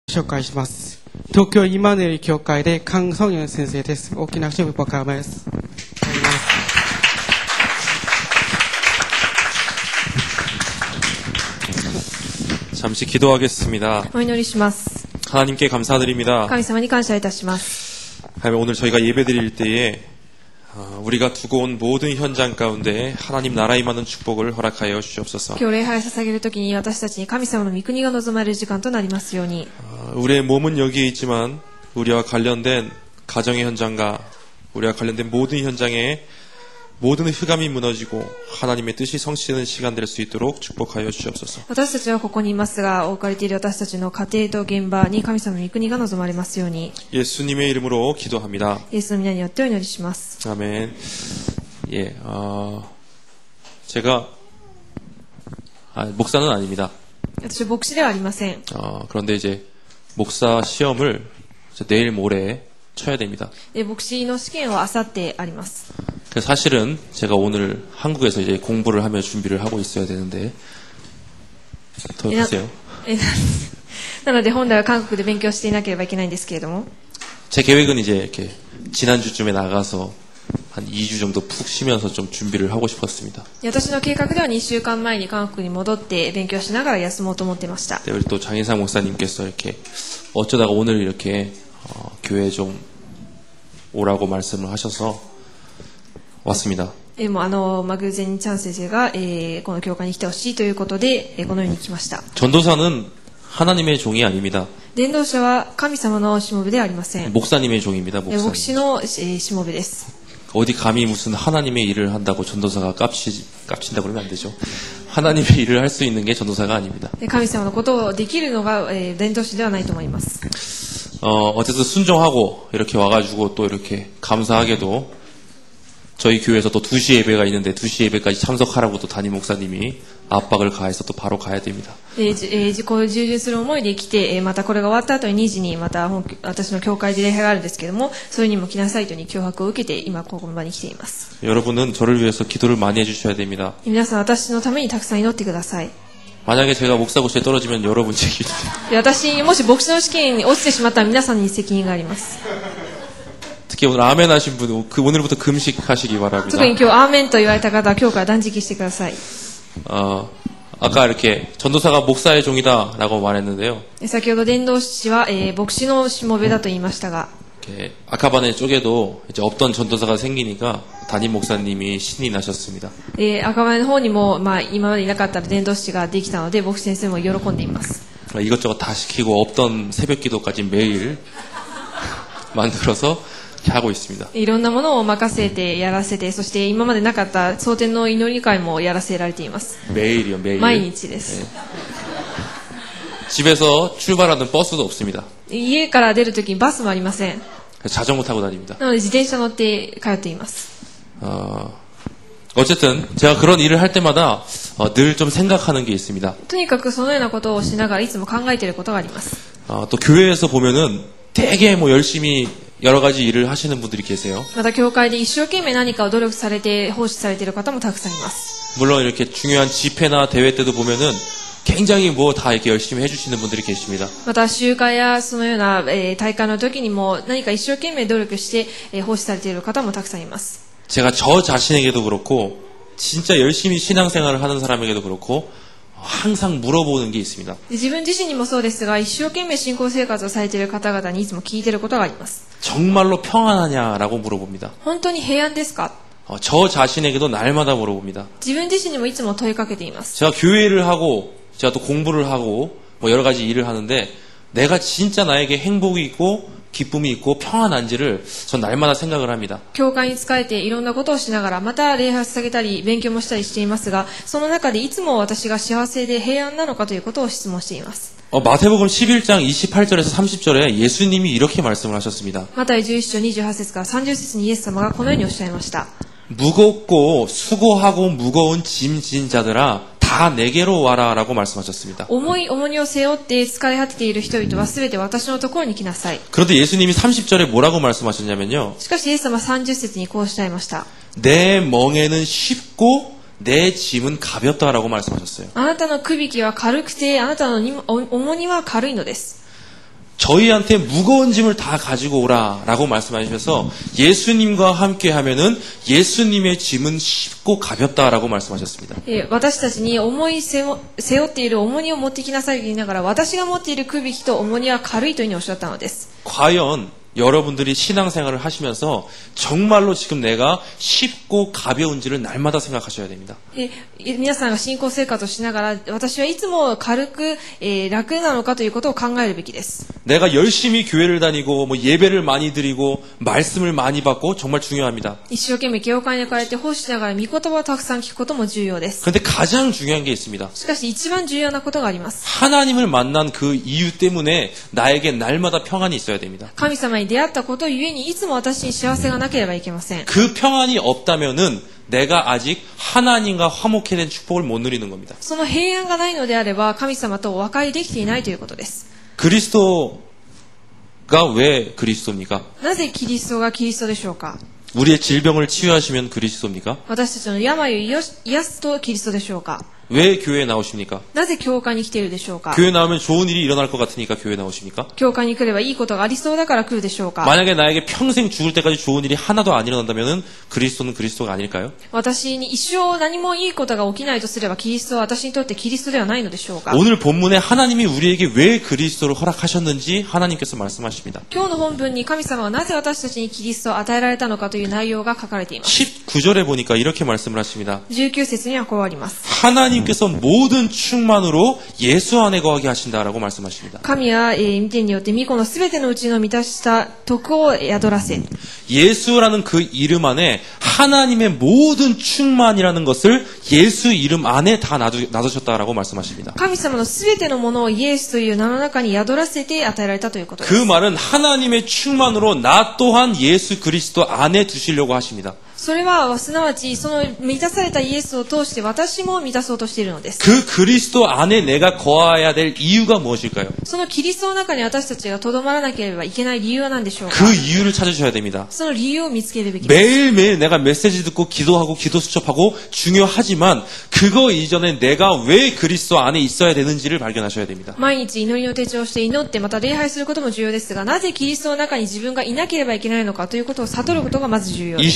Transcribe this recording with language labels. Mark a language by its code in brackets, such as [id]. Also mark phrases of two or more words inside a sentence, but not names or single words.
[ja] 紹介します。東京イマヌエル教会でカン・ソンヨン先生です。大きな拍手を僕からます。 [ko] 잠시 기도하겠습니다. 하나님께 감사드립니다. 하나님, 오늘 저희가 예배드릴 때에 우리가 두고 온 모든 현장 가운데 하나님 나라 임하는 축복을 허락하여 주시옵소서. 우리의 몸은 여기에 있지만 우리와 관련된 가정의 현장과 우리와 관련된 모든 현장에 모든 흑암이 무너지고 하나님의 뜻이 성취되는 시간 될 수 있도록 축복하여 주시옵소서. [ja] 私たちはここにいますが、置かれている私たちの家庭と現場に神様の御国が望まれますように。 [ko] 예수님의 이름으로 기도합니다. [ja] イエスの皆によってお祈りします。 [ko] 아멘. 예, 제가 목사는 아닙니다. [ja] 私は牧師ではありません。 [ko] 그런데 이제 목사 시험을 내일 모레 쳐야 됩니다. [ja] 牧師の試験はあさってあります。 [ko] 사실은 제가 오늘 한국에서 이제 공부를 하며 준비를 하고 있어야 되는데 더 보세요. [ja] なので本来は韓国で勉強していなければいけないんですけれども、 [ko] 제 계획은 이제 이렇게 지난주쯤에 나가서 한 2주 정도 푹 쉬면서 좀 준비를 하고 싶었습니다. [ja] 私の計画では2週間前に韓国に戻って勉強しながら休もうと思ってました。 [ko] 우리 또 장인상 목사님께서 이렇게 어쩌다가 오늘 이렇게 교회 좀 오라고 말씀을 하셔서 왔습니다. [ja] 偶然にチャン先生が、この教会に来てほしいということで、このように来ました。 [ko] 전도사는 하나님의 종이 아닙니다. [ja] 伝道者は神様のしもべではありません。 [ko] 목사님의 종입니다. [ja] 牧師のしもべです。 [ko] 어디 감히 무슨 하나님의 일을 한다고 전도사가 깝친다고 그러면 안 되죠. 하나님의 일을 할 수 있는 게 전도사가 아닙니다. [ja] 神様のことをできるのが、伝道師ではないと思います。 [ko] 어쨌든 순종하고 이렇게 와가지고 또 이렇게 감사하게도 저희 교회에서 또 2시 예배가 있는데 2시 예배까지 참석하라고 또 담임 목사님이 압박을 가해서 또 바로 가야 됩니다. [ja] こういう従順する思いで来て、またこれが終わった後に2時にまた私の教会で礼拝があるんですけども、それにも来なさいという脅迫を受けて今ここの場に来ています。 [ko] 여러분은 저를 위해서 기도를 많이 해주셔야 됩니다. [ja] 皆さん私のためにたくさん祈ってください。 [ko] 만약에 제가 목사 고시에 떨어지면 여러분 책임입니다. [ja] 私もし牧師の試験に落ちてしまったら皆さんに責任があります。 [ko] 특히 오늘 아멘 하신 분 오늘부터 금식하시기 바랍니다. [ja] 特に今日アーメンと言われた方は今日から断食してください。 [ko] 아까 이렇게 전도사가 목사의 종이다라고 말했는데요. [ja] 先ほど伝道師は、牧師のしもべだと言いましたが、 [ko] 아카바네 쪽에도 이제 없던 전도사가 생기니까 담임 목사님이 신이 나셨습니다. [ja] 赤羽の方にも、今までいなかった伝道師ができたので牧師先生も喜んでいます。 [ko] 이것저것 다 시키고 없던 새벽 기도까지 매일 만들어서 하고 있습니다. [ja] いろんなものを任せてやらせて、そして今までなかった蒼天の祈り会もやらせられています。 [ko] 매일이요, 매일. [ja] 毎日です。 [ko] 집에서 출발하는 버스도 없습니다. [ja] 家から出るときにバスもありません。 [ko] 자전거 타고 다닙니다. [ja] なので自転車乗って通っています。 [ko] 어쨌든 제가 그런 일을 할 때마다 늘 좀 생각하는 게 있습니다. [ja] とにかくそのようなことをしながらいつも考えていることがあります。 [ko] 또 교회에서 보면은 되게 열심히 여러 가지 일을 하시는 분들이 계세요. [ja] また教会で一生懸命何かを努力されて奉仕されている方もたくさんいます。 [ko] 물론 이렇게 중요한 집회나 대회 때도 보면은 굉장히 다 이렇게 열심히 해주시는 분들이 계십니다. [ja] また集会やそのような、大会の時にも何か一生懸命努力して、奉仕されている方もたくさんいます。 [ko] 제가 저 자신에게도 그렇고 진짜 열심히 신앙생활을 하는 사람에게도 그렇고 항상 물어보는 게 있습니다. [ja] 自分自身にもそうですが、一生懸命信仰生活をされている方々にいつも聞いていることがあります。 [ko] 정말로 평안하냐라고 물어봅니다. [ja] 本当に平安ですか？ [ko] 저 자신에게도 날마다 물어봅니다. [ja] 自分自身にもいつも問いかけています。 [ko] 제가 교회를 하고 제가 또 공부를 하고 여러 가지 일을 하는데 내가 진짜 나에게 행복이 있고 기쁨이 있고 평안한지를 전 날마다 생각을 합니다. [ja] 教会に仕えていろんなことをしながらまた礼拝を捧げたり勉強もしたりしていますが、その中でいつも私が幸せで平安なのかということを質問しています。 [ko] 마태복음 11장 28절에서 30절에 예수님이 이렇게 말씀을 하셨습니다. [ja] マタイ11章28節から30節にイエス様がこのようにおっしゃいました。 [ko] 무겁고 수고하고 무거운 짐 진 자들아 다 내게로 와라라고 말씀하셨습니다. [ja] 重い重荷を背負って疲れ果てている人々はすべて私のところに来なさい。 [ko] 그런데 예수님이 30절에 뭐라고 말씀하셨냐면요. [ja] しかしイエス様は30節にこうおっしゃいました。 [ko] 내 멍에는 쉽고 내 짐은 가볍다라고 말씀하셨어요. [ja] あなたのくびきは軽くてあなたの重荷は軽いのです。 [ko] 저희한테 무거운 짐을 다 가지고 오라라고 말씀하셔서 예수님과 함께 하면은 예수님의 짐은 쉽고 가볍다라고 말씀하셨습니다. [ja] 私たちに重い背負っている重荷を持ってきなさいと言いながら、私が持っているくびきと重荷は軽いというふうにおっしゃったのです。 [ko] 과연 여러분들이 신앙생활을 하시면서 정말로 지금 내가 쉽고 가벼운지를 날마다 생각하셔야 됩니다. [ja] 皆さんが信仰生活をしながら、私はいつも軽く、楽なのかということを考えるべきです。 [ko] 내가 열심히 교회를 다니고 뭐 예배를 많이 드리고 말씀을 많이 받고 정말 중요합니다. [ja] 一生懸命教会に通って奉仕しながら御言葉をたくさん聞くことも重要です。 [ko] 그런데 가장 중요한 게 있습니다. [ja] しかし一番重要なことがあります。 [ko] 하나님을 만난 그 이유 때문에 나에게 날마다 평안이 있어야 됩니다. [ja] 神様に出会ったことゆえにいつも私に幸せがなければいけません。 [ko] 그 평안이 없다면은 내가 아직 하나님과 화목해 된 축복을 못 누리는 겁니다. [ja] その平安がないのであれば神様とお和解できていないということです。 [ko] 그리스도가 왜 그리스도입니까? [ja] なぜキリストがキリストでしょうか。 [ko] 우리의 질병을 치유하시면 그리스도입니까? [ja] 私たちの病を癒すとキリストでしょうか。 [ko] 왜 교회에 나오십니까? [ja] なぜ教会に来ているでしょうか。 [ko] 교회 나오면 좋은 일이 일어날 것 같으니까 교회 나오십니까? [ja] 教会に来ればいいことがありそうだから来るでしょうか。 [ko] 만약에 나에게 평생 죽을 때까지 좋은 일이 하나도 안 일어난다면 그리스도는 그리스도가 아닐까요? [ja] 私に一生何もいいことが起きないとすればキリストは私にとってキリストではないのでしょうか。 [ko] 오늘 본문에 하나님이 우리에게 왜 그리스도를 허락하셨는지 하나님께서 말씀하십니다. [ja] 今日の本文に神様はなぜ私たちにキリストを与えられたのかという内容が書かれています。 [ko] 19절에 보니까 이렇게 말씀을 하십니다. [ja] 19 節にはこうあります。 [ko] 하나님께서 모든 충만으로 예수 안에 거하게 하신다라고 말씀하십니다. [ja] 神は、御手によって御子のすべてのうちの満たした徳を宿らせ。 [ko] 예수라는 그 이름 안에 하나님의 모든 충만이라는 것을 예수 이름 안에 다 놔두셨다라고 말씀하십니다. [ja] 神様のすべてのものをイエスという名の中に宿らせて与えられたということです。 [ko] 그 말은 하나님의 충만으로 나 또한 예수 그리스도 안에 두시려고 하십니다. [ja] それはすなわちその満たされたイエスを通して私も満たそうとしているのです。 [ko] 그 그리스도 안에 내가 거해야 될 이유가 무엇일까요? [ja] そのキリストの中に私たちがとどまらなければいけない理由は何でしょうか。 [ko] 그 이유를 찾으셔야 됩니다. [ja] その理由を見つけるべきです。 [ko] 매일매일 내가 메시지 듣고 기도하고 기도 수첩하고 중요하지만 그거 이전에 내가 왜 그리스도 안에 있어야 되는지를 발견하셔야 됩니다. [ja] 毎日祈りの手帳をして祈ってまた礼拝することも重要ですが、なぜキリストの中に自分がいなければいけないのかということを悟ることがまず重要です。